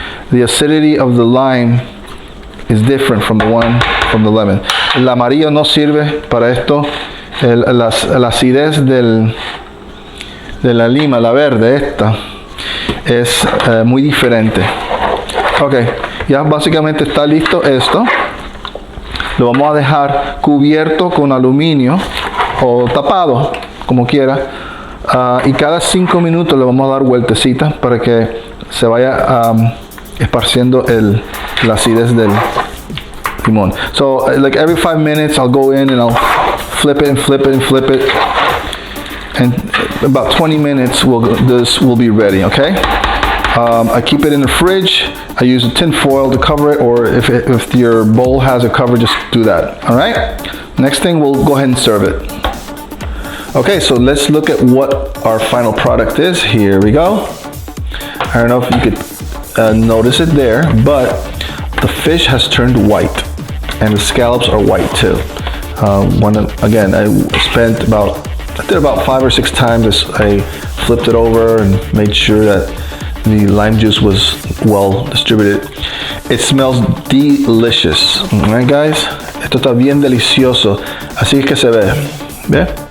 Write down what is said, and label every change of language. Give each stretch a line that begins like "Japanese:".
English: The acidity of the lime is different from the one from the lemon.
Spanish: El amarillo no sirve para esto. La acidez de la lima, la verde, esta, es muy diferente. Ok, ya básicamente está listo esto. Lo vamos a dejar cubierto con aluminio o tapado, como quiera. Y cada 5 minutos le vamos a dar vueltecitas para que se vaya esparciendo la acidez del limón.
English: So like every 5 minutes I'll go in and I'll flip it. And about 20 minutes this will be ready, okay? I keep it in the fridge. I use a tin foil to cover it, or if your bowl has a cover, just do that. All right. Next thing, we'll go ahead and serve it. Okay, so let's look at what our final product is. Here we go. I don't know if you could notice it there, but the fish has turned white, and the scallops are white too. Again, I did about 5 or 6 times. I flipped it over and made sure that the lime juice was well distributed. It smells delicious.
Spanish: Alright guys, esto está bien delicioso. Así es que se ve. ¿Ve?